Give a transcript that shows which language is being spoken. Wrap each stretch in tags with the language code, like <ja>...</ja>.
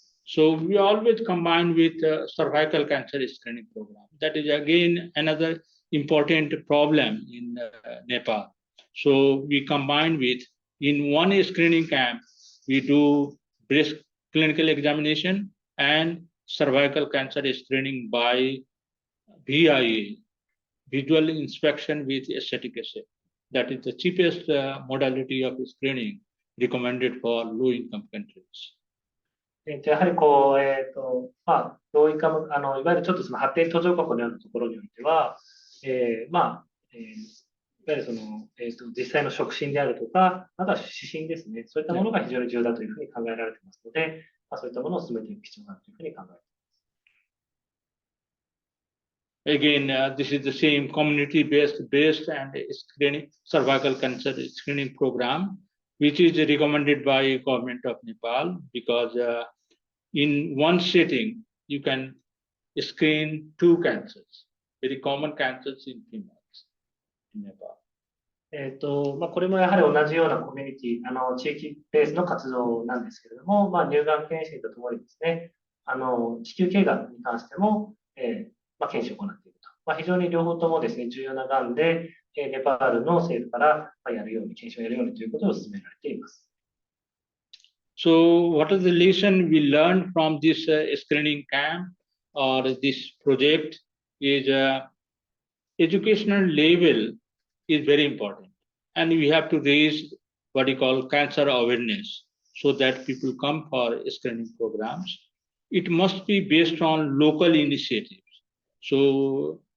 <en>So we always combine with cervical cancer screening program. That is again another important problem in Nepal. So we combine with, in one screening camp, we do breast clinical examination and cervical cancer screening by VIA, visual inspection with aesthetic assay. That is the cheapest modality of screening recommended for low-income countries.</en> <ja>やはりローインカム、いわゆるちょっとその発展途上国のようなところにおいては、いわゆる実際の触診であるとか、または指針ですね、そういったものが非常に重要だというふうに考えられていますので、そういったものを進めていく必要があるというふうに考えています。</ja> <en>Again, this is the same community-based breast and screening, cervical cancer screening program, which is recommended by government of Nepal, because in one setting, you can screen two cancers, very common cancers in females in Nepal.</en> <ja>これもやはり同じようなコミュニティ、地域ベースの活動なんですけれども、乳がん検診とともにですね、子宮頸がんに関しても、検診を行っていると。非常に両方ともですね、重要ながんで、ネパールの政府からやるように、検診をやるようにということを進められています。</ja> <en>So, what is the lesson we learned from this screening camp or this project is educational level is very important, and we have to raise what you call cancer awareness so that people come for screening programs. It must be based on local initiatives. So,</en>